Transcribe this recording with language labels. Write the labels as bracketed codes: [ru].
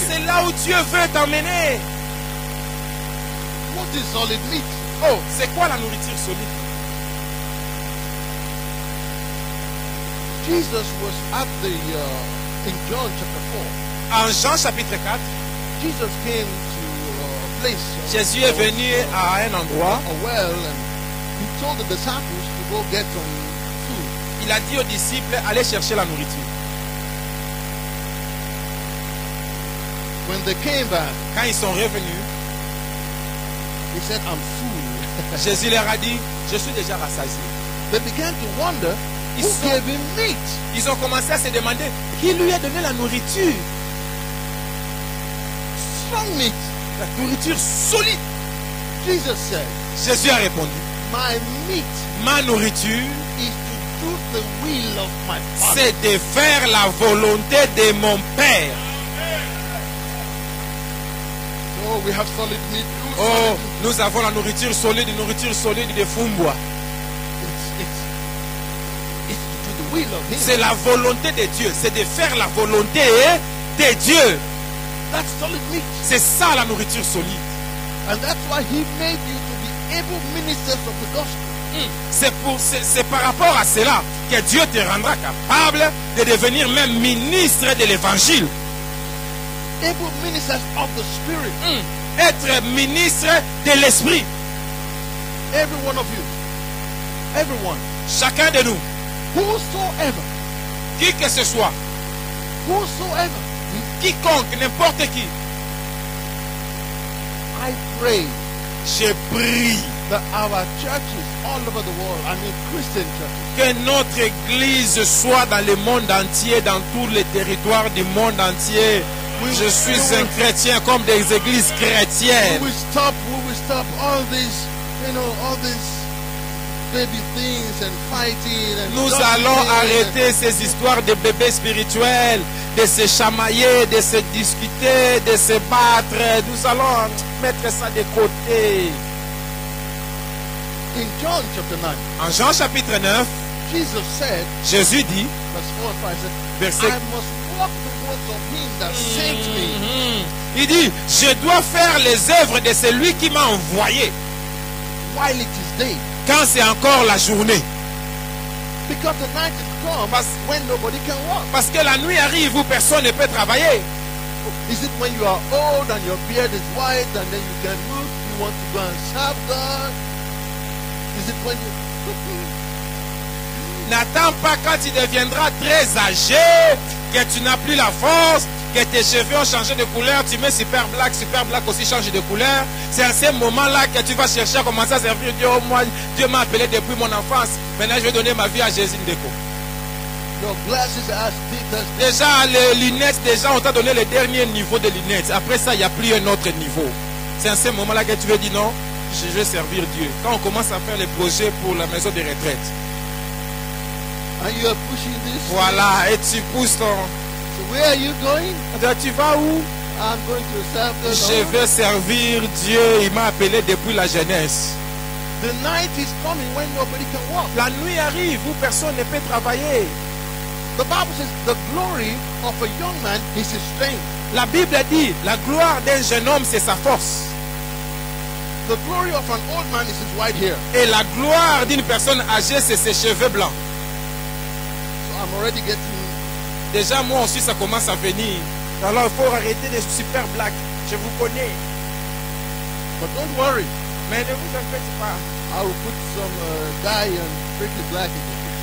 [fr] C'est là où Dieu veut t'emmener. [en] What is solid meat? [fr] Oh, c'est quoi la nourriture solide? [en] Jesus was at in John chapter 4. [fr] En Jean chapitre 4, [en] Jesus came to a place. [fr] Jésus est venu à un endroit. [en] A well, and he told the disciples to go get some food. [fr] il a dit aux disciples, allez chercher la nourriture. [en] When they came back, [fr] Quand ils sont revenus, [en] he said, I'm full. [fr] Jésus leur a dit, je suis déjà rassasié. [en] They began to wonder who [fr] Ils sont- [en] gave him meat. [fr] Ils ont commencé à se demander, qui lui a donné la nourriture? [en] Strong meat. [fr] La nourriture solide. [en] Jesus said, [fr] Jésus a répondu, [en] my meat [fr] ma nourriture, [en] is to do the will of my Father. [fr] c'est de faire la volonté de mon Père. [en] Oh, we have solid meat. Oh, Solid meat. [fr] nous avons la nourriture solide de Fumbwa. [en] It's to do the will of him. [fr] C'est la volonté de Dieu. C'est de faire la volonté de Dieu. [en] That's solid meat. [fr] C'est ça la nourriture solide. [en] And that's why he made you to be able ministers of the gospel. [fr] C'est par rapport à cela que Dieu te rendra capable de devenir même ministre de l'évangile. [en] Able ministers of the Spirit. [fr] Être ministre de l'esprit. [en] Every one of you. Everyone. [fr] Chacun de nous, [en] Whosoever. [fr] qui que ce soit, [en] Whosoever. [fr] quiconque, n'importe qui, [en] I pray [fr] je prie [en] that our churches all over the world, I mean Christian churches, [fr] que notre église soit dans le monde entier, dans tous les territoires du monde entier. Je suis un chrétien comme des églises chrétiennes. [en] we will stop all these, all these baby things and fighting and [fr] Nous [en] gossiping [fr] allons [en] and- [fr] arrêter ces histoires de bébés spirituels, de se chamailler, de se discuter, de se battre. Nous allons mettre ça de côté. [en] In John chapter 9, [fr] En Jean chapitre 9, [en] Jesus said, [fr] Jésus dit, [en] verse 4 and 5, said, [fr] verset [en] I must walk the works of him that sent me [fr] il dit, je dois faire les œuvres de celui qui m'a envoyé [en] while it is day. [fr] quand c'est encore la journée. [en] Because the night is come when nobody can walk. [fr] Parce que la nuit arrive où personne ne peut travailler. [en] Is it when you are old and your beard is white and then you can move, you want to go and serve God? Is it when you... [fr] N'attends pas quand tu deviendras très âgé, que tu n'as plus la force, que tes cheveux ont changé de couleur, tu mets super black aussi change de couleur. C'est à ce moment-là que tu vas chercher à commencer à servir Dieu. Oh, moi, Dieu m'a appelé depuis mon enfance. Maintenant, je vais donner ma vie à Jésus Ndeko. [en] Your glasses are as thick as... [fr] Déjà, les lunettes, déjà, on t'a donné le dernier niveau de lunettes. Après ça, il n'y a plus un autre niveau. C'est à ce moment-là que tu veux dire non, je vais servir Dieu. Quand on commence à faire les projets pour la maison de retraite. [en] And you are pushing this. [fr] Voilà, et tu pousses ton... [en] So where are you going? [fr] Tu vas où? [en] I'm going to serve the [fr] Je [en] Lord. [fr] vais servir Dieu. Il m'a appelé depuis la jeunesse. [en] The night is coming when nobody can walk. [fr] La nuit arrive où personne ne peut travailler. [en] The Bible says the glory of a young man is his strength. [fr] La Bible dit, la gloire d'un jeune homme, c'est sa force. [en] The glory of an old man is his white hair. [fr] Et la gloire d'une personne âgée, c'est ses cheveux blancs. [en] So I'm already getting... [fr] Déjà, moi aussi, ça commence à venir. Alors, il faut arrêter les super black. Je vous connais. [en] But don't worry. [fr] Mais ne vous inquiétez pas. [en] I will put some dye and make it black again.